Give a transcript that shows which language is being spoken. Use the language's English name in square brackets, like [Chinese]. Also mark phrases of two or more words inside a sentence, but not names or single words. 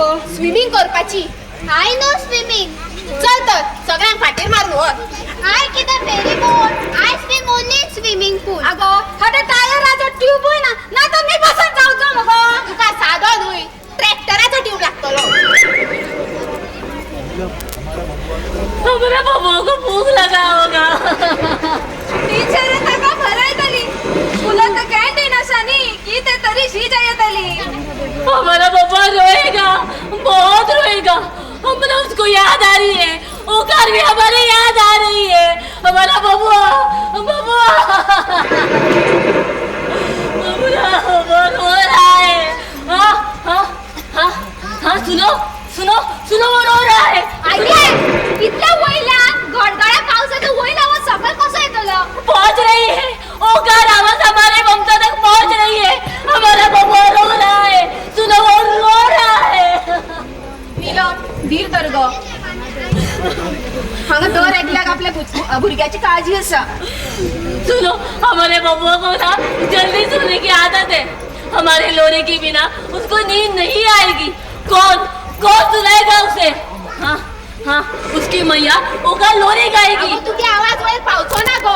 [Konkani] स्विमींग करपाची [English] I know swimming [Konkani] चल तर सगळ्यांक फाटीर मारून व्हर आय कितें [English] ferry boat I swim only swimming pool [Konkani] अगो हटे टायराचो ट्यूबूय ना ना तर मी बसून जावचो मगो तुका सादो न्हय ट्रॅक्टराचो ट्यूब लागतलो [Hindi] हमारे बाबा को भूख लगा होगा [Konkani] टीचर ताका भरायतली स्कूलात तर कॅन्टीन आसा न्ही कितें तरी शीजा येतली [Hindi] हमारा बाबा रोएगा बहुत रोएगा हमें उसको याद आ रही है वो घर भी हमारे याद आ रही है हमारा बबुआ बबुआ हमारा बबुआ रो रहा है हाँ हाँ हाँ हाँ सुनो वो रो रहा है [Konkani] आगे इतल्या वयल्यान गडगड्या पावसाच्या वयला व सकल कसो येतलो [Hindi] पहुंच रही है वो घर आवाज हमारे ममता तक पहुंच रही है हमारा बबुआ रो रहा है सुनो वो रो रहा है [Konkani] नीलम धीर धर गो हांगा दर एकल्याक आपल्या भुरग्याची काळजी आसा [Hindi] सुनो हमारे बबुआ को ना जल्दी सोने की आदत है हमारे लोरे के बिना उसको नींद नहीं आएगी कौन सुलाएगा उसे हाँ हाँ उसकी मैया ओका लोरी गाएगी [Konkani] तुझी आवाज वयर पावचो ना गो